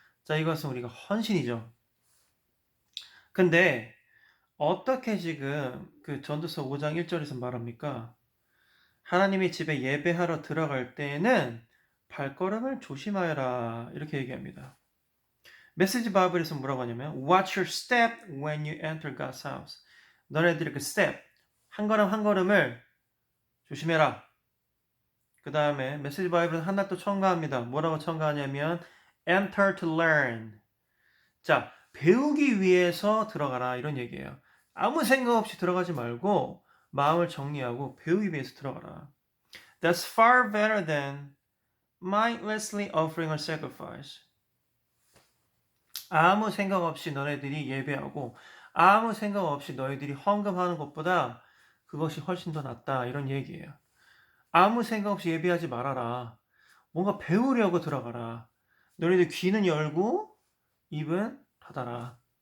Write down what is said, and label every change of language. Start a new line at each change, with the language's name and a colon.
Korean: 자, 이것은 우리가 헌신이죠. 근데 어떻게 지금 그 전도서 5장 1절에서 말합니까? 하나님의 집에 예배하러 들어갈 때에는 발걸음을 조심하여라 이렇게 얘기합니다. 메시지 바이블에서 뭐라고 하냐면
English: Watch your step when you enter God's house.
Korean: 너네들의 그 step, 한 걸음 한 걸음을 조심해라. 그 다음에 메시지 바이블은 하나 또 첨가합니다. 뭐라고 첨가하냐면
English: enter to learn.
Korean: 자, 배우기 위해서 들어가라 이런 얘기예요. 아무 생각 없이 들어가지 말고 마음을 정리하고 배우기 위해서 들어가라.
English: That's far better than mindlessly offering a sacrifice.
Korean: 아무 생각 없이 너네들이 예배하고 아무 생각 없이 너희들이 헌금하는 것보다 그것이 훨씬 더 낫다 이런 얘기예요. 아무 생각 없이 예배하지 말아라. 뭔가 배우려고 들어가라. 너희들 귀는 열고 입은 닫아라.